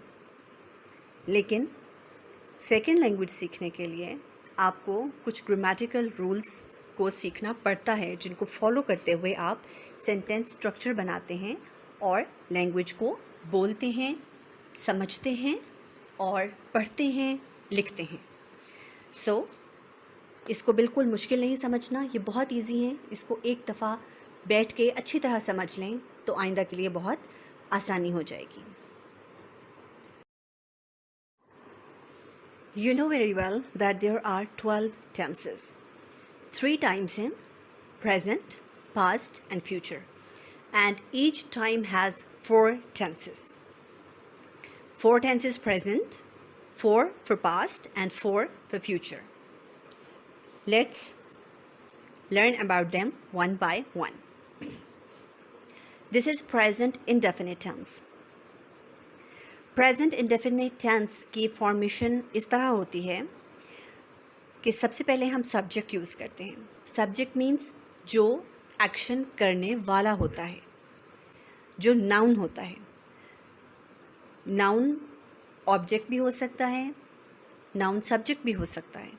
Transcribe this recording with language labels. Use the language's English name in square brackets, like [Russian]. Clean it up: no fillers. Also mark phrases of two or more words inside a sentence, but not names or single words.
[Hindi] लेकिन [English] second language [Hindi] सीखने के लिए आपको कुछ [English] grammatical rules [Hindi] को सीखना पड़ता है, जिनको फॉलो करते हुए आप [English] sentence structure [Hindi] बनाते हैं और लैंग्वेज को बोलते हैं, समझते हैं और पढ़ते हैं, लिखते हैं. इसको बिल्कुल मुश्किल नहीं समझना, ये बहुत इजी है. इसको एक दफ़ा बैठ के अच्छी तरह समझ लें तो आइंदा के लिए बहुत आसानी हो जाएगी. [English] You know very well that there are 12 tenses. 3 times in present, past and future. And each time has 4 tenses. 4 tenses present, 4 for past and 4 for future. Let's learn about them one by one. This is present indefinite tense. Present indefinite tense [Hindi] की फॉर्मेशन इस तरह होती है कि सबसे पहले हम [English] subject use [Hindi] करते हैं. [English] subject means [Hindi] जो एक्शन करने वाला होता है, जो नाउन होता है. [English] noun object [Hindi] भी हो सकता है, [English] noun subject [Hindi] भी हो सकता है.